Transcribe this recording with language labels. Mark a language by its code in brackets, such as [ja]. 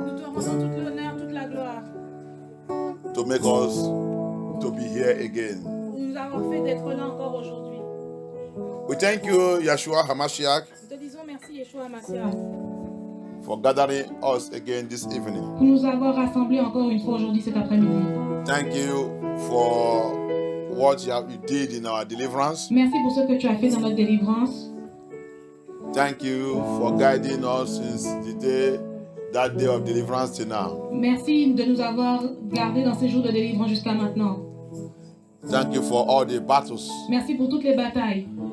[fr] Nous te rendons tout l'honneur, toute la gloire. [en] to make us to be here again. [fr] Pour nous avoir fait d'être là encore aujourd'hui. [en] We thank you, Yeshua HaMashiach, [fr] Nous te disons merci, Yeshua Mashiach, [en] for gathering us again this evening. [fr] pour nous avoir rassemblés encore une fois aujourd'hui, cet après-midi. [en] Thank you for what you did in our deliverance. [fr] Merci pour ce que tu as fait dans notre délivrance. [en] Thank you for guiding us since that day of deliverance till now. [fr] Merci de nous avoir gardés dans ces jours de délivrance jusqu'à maintenant. [en] Thank you for all the battles. [fr] Merci pour toutes les batailles.